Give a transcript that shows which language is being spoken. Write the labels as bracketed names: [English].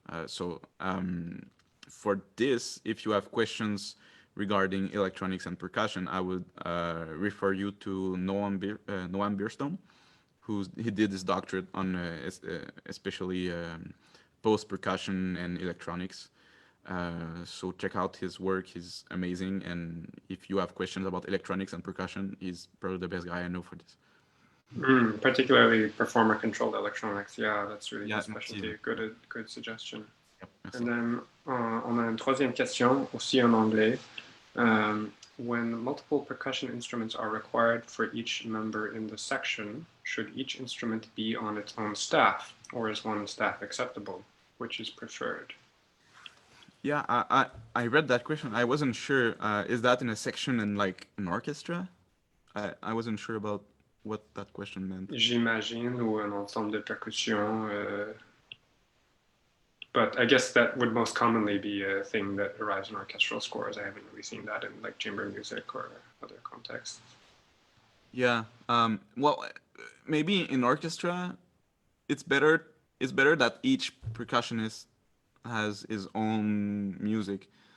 [English] So for this, if you have questions regarding electronics and percussion, I would refer you to Noam Bierstone, he did his doctorate on especially post percussion and electronics. So check out his work. He's amazing. And if you have questions about electronics and percussion, he's probably the best guy I know for this. Particularly performer-controlled electronics. Yeah, that's really Yeah, his specialty. [French] merci. [English] Good suggestion. [French] Yep, merci. [English] And then [French] on a une troisième question, aussi en anglais. [English] When multiple percussion instruments are required for each member in the section, should each instrument be on its own staff, or is one staff acceptable? Which is preferred? Yeah, I read that question. I wasn't sure. Is that in a section in like an orchestra? I wasn't sure about what that question meant. [French] J'imagine, ou un ensemble de percussion. [English] But I guess that would most commonly be a thing that arrives in orchestral scores. I haven't really seen that in like chamber music or other contexts. Yeah. Well, maybe in orchestra, it's better. It's better that each percussionist has his own music.